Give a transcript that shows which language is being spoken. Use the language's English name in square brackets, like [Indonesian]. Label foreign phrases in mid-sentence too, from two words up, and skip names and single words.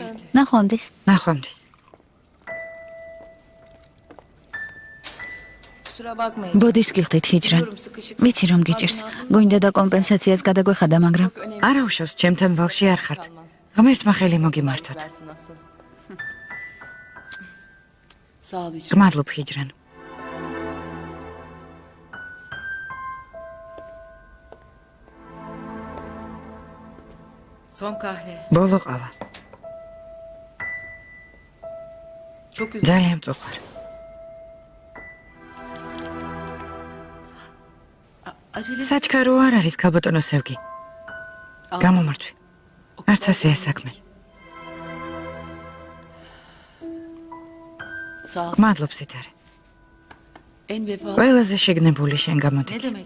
[Georgian] ნახვამდის. ნახვამდის. [Turkish] Kusura bakmayın. [Georgian] ბოდიშს გიხდით ჰიჯრან. ვიცი რომ გიჭირს. გვინდა და კომპენსაციას გადაგვეხადა, მაგრამ არა უშავს, ჩემთან ვალში არ ხართ. ღმერთმა ხელი მოგიმართოთ. [Turkish] Versin asıl. Sağ ol Hicran. [Georgian] გმადლობ ჰიჯრან. [Turkish] Son kahve. [Georgian] ბოლო ყავა. [Turkish] Çok üzüldüm. [Georgian] ძალიან მწუხარ. [Turkish] Acele [Georgian] საჩქარო არ არის ქალბატონო სევგი. გამომართვი. არც ასეა საქმე. [Turkish] Sağ ol. [Georgian] გმადლობ სიტარე. [Turkish] En vefalı. [Georgian] ყველაზე შეგნებული შენ [Turkish] Ne [Georgian] გამოდი. [Turkish] demek?